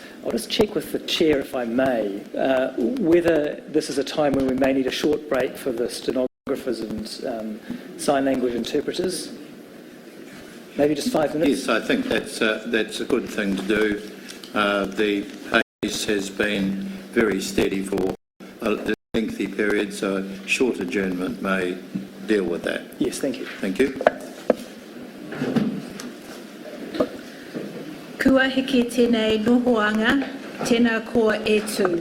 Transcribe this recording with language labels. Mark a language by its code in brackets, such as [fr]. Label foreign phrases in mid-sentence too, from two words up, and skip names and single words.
[en] I'll just check with the Chair, if I may, whether this is a time when we may need a short break for the stenographers and sign language interpreters. Maybe just 5 minutes? Yes, I think that's a good thing to do. The pace has been very steady for a lengthy period, so a short adjournment may deal with that. Yes, thank you. Thank you. [mi] Kua heke tēnei nohoanga, tēnā ko e tū.